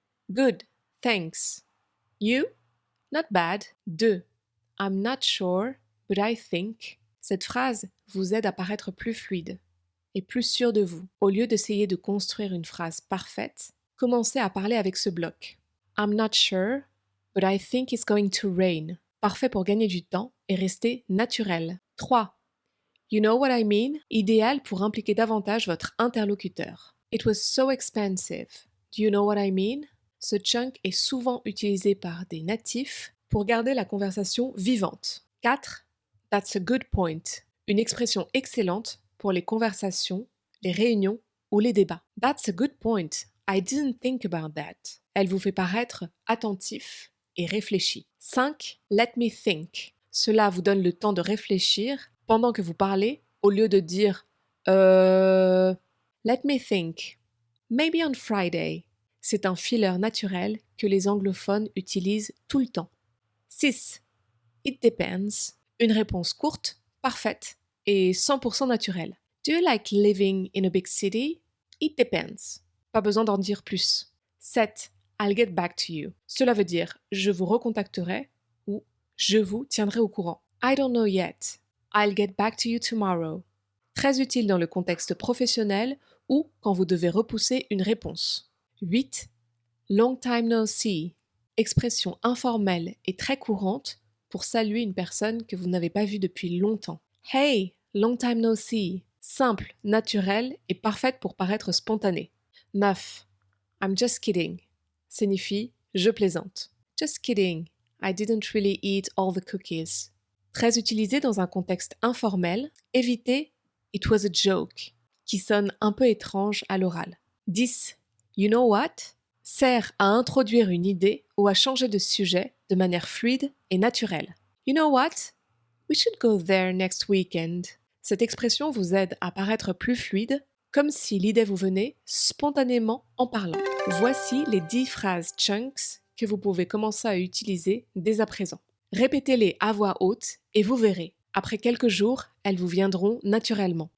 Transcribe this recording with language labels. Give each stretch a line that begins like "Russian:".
English: Good, thanks. You? Not bad. 2. I'm not sure, but I think.
French: Cette phrase vous aide à paraître plus fluide et plus sûr de vous. Au lieu d'essayer de construire une phrase parfaite, commencez à parler avec ce bloc.
English: I'm not sure, but I think it's going to rain.
French: Parfait pour gagner du temps et rester naturel. 3.
English: You know what I mean?
French: Idéal pour impliquer davantage votre interlocuteur.
English: It was so expensive. Do you know what I mean?
French: Ce chunk est souvent utilisé par des natifs pour garder la conversation vivante. 4.
English: That's a good point.
French: Une expression excellente pour les conversations, les réunions ou les débats.
English: That's a good point. I didn't think about that.
French: Elle vous fait paraître attentif et réfléchi. 5.
English: Let me think.
French: Cela vous donne le temps de réfléchir pendant que vous parlez au lieu de dire Let me think.
English: Maybe on Friday.
French: C'est un filler naturel que les anglophones utilisent tout le temps. 6.
English: It depends.
French: Une réponse courte, parfaite et 100% naturelle.
English: Do you like living in a big city? It depends.
French: Pas besoin d'en dire plus. 7.
English: I'll get back to you.
French: Cela veut dire je vous recontacterai ou je vous tiendrai au courant.
English: I don't know yet. I'll get back to you tomorrow.
French: Très utile dans le contexte professionnel ou quand vous devez repousser une réponse. 8.
English: Long time no see.
French: Expression informelle et très courante pour saluer une personne que vous n'avez pas vue depuis longtemps.
English: Hey, long time no see.
French: Simple, naturelle et parfaite pour paraître spontanée.
English: 9. I'm just kidding.
French: Signifie je plaisante.
English: Just kidding. I didn't really eat all the cookies.
French: Très utilisé dans un contexte informel, évitez
English: it was a joke,
French: qui sonne un peu étrange à l'oral. 10.
English: You know what?
French: Sert à introduire une idée ou à changer de sujet de manière fluide et naturelle.
English: You know what? We should go there next weekend.
French: Cette expression vous aide à paraître plus fluide, comme si l'idée vous venait spontanément en parlant. Voici les 10 phrases chunks que vous pouvez commencer à utiliser dès à présent. Répétez-les à voix haute et vous verrez. Après quelques jours, elles vous viendront naturellement.